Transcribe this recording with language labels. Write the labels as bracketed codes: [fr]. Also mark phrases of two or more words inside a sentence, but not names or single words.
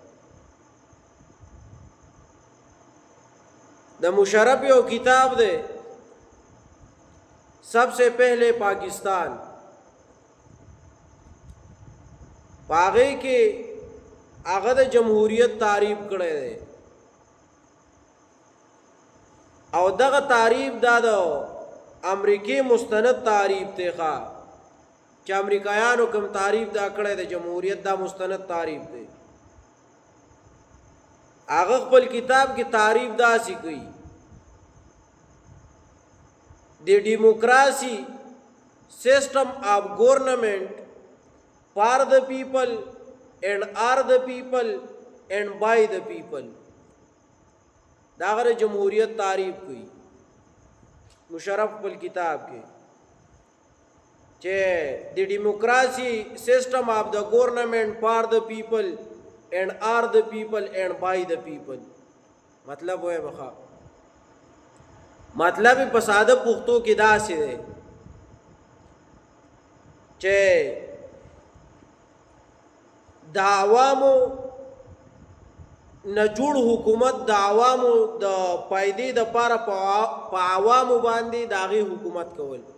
[ps] د مشرف یو کتاب دی سب سے پہلے پاکستان، پاغے کے هغه د جمهوریت تعریف کړی دی او دغه تعریف دا د امریکای مستند تعریف دی ښه چې امریکایانو کوم تعریف دا کړی د جمهوریت دا مستند تعریف دی. هغه خپل کتاب کې تعریف داسې کوي: [en] The democracy system of government for the people and are the people and by the people. [ps] دا غره جمهوریت تعریف کوي مشرف پل کتاب کې چې [en] the democracy system of the government for the people [ps] and are the people and by the people. مطلب وای مخه مطلب په ساده پښتو کې داسې دی چې د عوامو نه جوړ حکومت د عوامو د پایدې د پاره په عوامو باندې د هغې حکومت کول.